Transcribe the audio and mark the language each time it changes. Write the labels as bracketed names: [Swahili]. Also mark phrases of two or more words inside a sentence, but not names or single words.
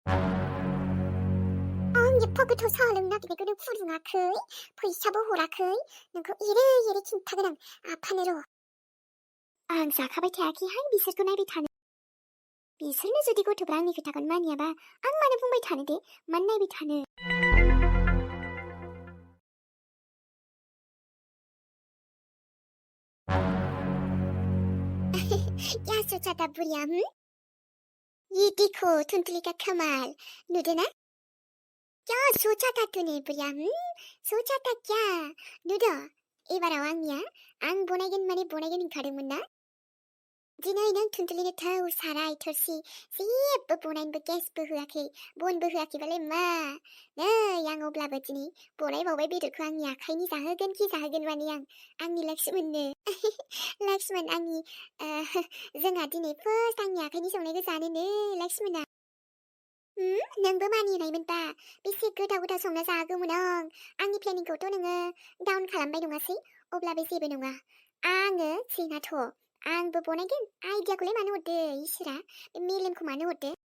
[Bodo] आं एफा गोथाव साहा लोंनो नागिरनायखौ नों फुदुङाखै फैसाबो हराखै नोंखौ एरै एरै खिन्थागोन आं आफानो र' आं जाखाबाय थायाखैहाय बिसोरखौ नायबाय थानो बिसोरनो जुदि गथ'फ्रा आंनि खोथाखौनो मानियाबा आं मानो बुंबाय थानो दे मानो नायबाय थानो [Hindi] क्या सोचा था बुढ़िया ये देखो तुंतली का कमाल [Bodo] नुदो ना [Hindi] क्या सोचा था तूने बुढ़िया सोचा था क्या [Bodo] नुदो एबाराव आंनिया आं बनायगोन माने बनायगोन होनखादोंमोन ना दिनै नों तुंतलिनो थौ साराय थोरसि जेबो बनायनोबो गेसबो होआखै बनबो होआखैबालाय मा नै आं अब्लाबो दिनै बनायबावबाय बेदरखौ आंनि आखाइनि जाहोगोन माने आंनि लक्ष्मणनो लक्ष्मण आंनि जोंहा दिनै फार्स्ट आंनि आखाइनि संनायखौ जानोनो लक्ष्मणा नोंबो मानिनायमोनबा बेसे गोथाव गोथाव संना जागौमोन आंनि प्लेनिंखौथ' नोङो डाउन खालामबाय नङासै अब्लाबो जेबो नङा आङो सिनाथ' आंबो बनायगोन आइडियाखौलाय मानो हरदो इसोरा मेलेमखौ मानो हरदो